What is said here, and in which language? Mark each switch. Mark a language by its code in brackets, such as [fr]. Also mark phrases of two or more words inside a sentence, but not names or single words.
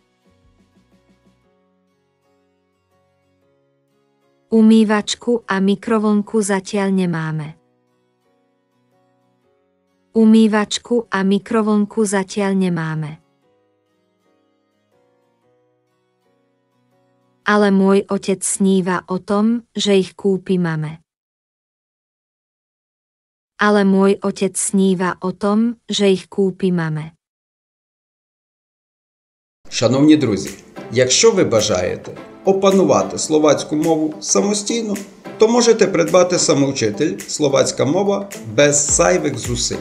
[sk] Umývačku a mikrovlnku zatiaľ nemáme. Umývačku a mikrovlnku zatiaľ nemáme. Ale môj otec sníva o tom, že ich kúpi mame. [rue] Але мой отець сніва о том, že їх купі маме. [uk] Шановні друзі, якщо ви бажаєте опанувати словацьку мову самостійно, то можете придбати самоучитель «Словацька мова» без зайвих зусиль.